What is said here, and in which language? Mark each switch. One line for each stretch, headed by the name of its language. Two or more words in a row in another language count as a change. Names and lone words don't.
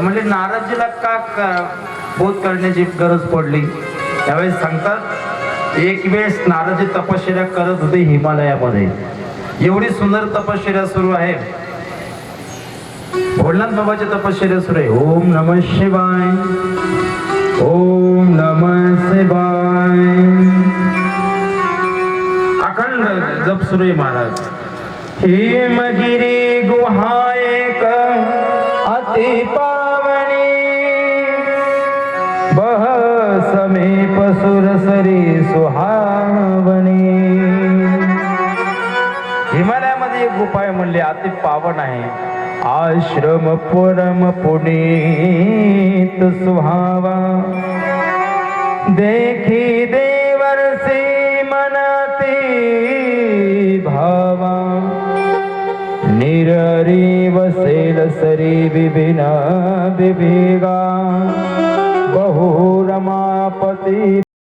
Marathi: म्हणजे नारदजीला का बोध करण्याची गरज पडली? त्यावेळेस सांगतात, एक वेळेस नारदजी तपश्चर्या करत होते हिमालयामध्ये. एवढी सुंदर तपश्चर्या सुरू आहे, भोलेनाथ बाबाची तपश्चर्या सुरू आहे.
Sanskrit: ओम नमः शिवाय, ओम नमः शिवाय,
Marathi: अखंड जप सुरू आहे महाराज.
Awadhi: हिमगिरी गुहा एक अति पावनी, बह समीप सुरसरी सुहावनी.
Marathi: हिमालयामध्ये एक गुफा आहे, म्हणले अति पावन आहे.
Awadhi: आश्रम परम पुनीत सुहावा, देखी देवर से मनते भावा. निररी वसेल सरी विभिना विभिगा, बहु रमापति